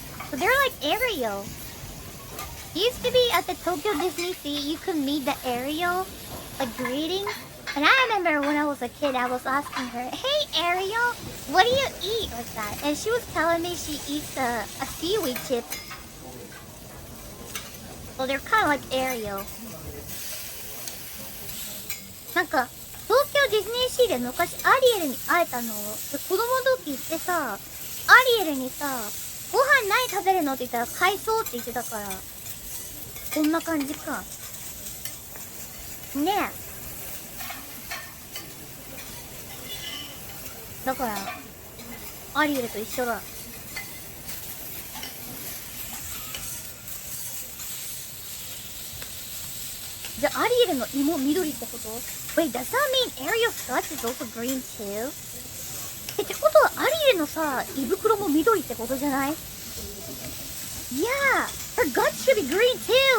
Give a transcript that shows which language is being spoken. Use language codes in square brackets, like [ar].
[en] So they're like Ariel. Used to be at the Tokyo Disney Sea, you could meet the Ariel, like greeting. And I remember when I was a kid, I was asking her, "Hey Ariel, what do you eat?" like that. And she was telling me she eats a seaweed chip. Well, they're kind of like Ariel. [ja] なんか東京ディズニーシーで昔アリエルに会えたの。子供の時ってさ、アリエルにさ、ご飯何食べるのって言ったら海藻って言ってたから、こんな感じか。ねえ。だから、アリエルと一緒だ。じゃあ、アリエルの芋緑ってこと？ [en] Wait, does that mean Ariel's guts is also green too? [ja] ってことは、アリエルのさ、胃袋も緑ってことじゃない？ [en] Yeah, her guts should be green too!